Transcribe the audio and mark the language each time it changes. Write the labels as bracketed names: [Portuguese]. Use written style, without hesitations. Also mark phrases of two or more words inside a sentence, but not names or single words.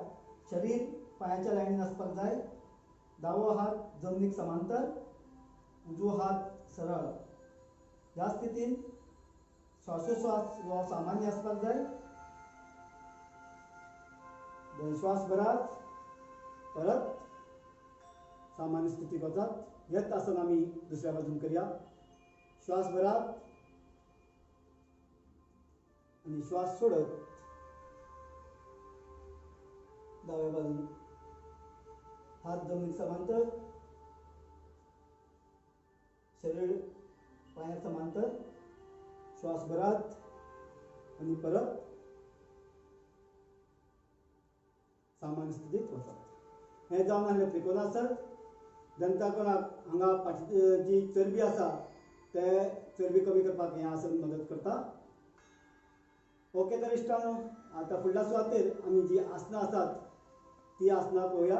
[Konkani] शरीर पायाच्या लाईनीन आसपाक जाय. दावो हात जमनीक समांतर, उजवो हात सरळ. ह्या स्थितीन श्वासोश्वास हो सामान्य आसपाक जाय. श्वास भरात, परत सामान्य स्थितीक वचात. हेच आसन आमी दुसऱ्या बाजून करया. श्वास भरात आणि श्वास सोडत दाव्या बाजून हात जमनीक समांतर, शरीर पाया समांतर. श्वास भरात आणि परत सामान्य स्थितीत वचप. हे जावन आसलें त्रिकोणासन. जनता कोणाक हांगा फाटी जी चरबी आसा ते चरबी कमी करपाक हें आसन मदत करता. ओके तर इश्टानो, आता फुडल्या सुवातेर आमी जी आसनां आसात ती आसनां पळोवया.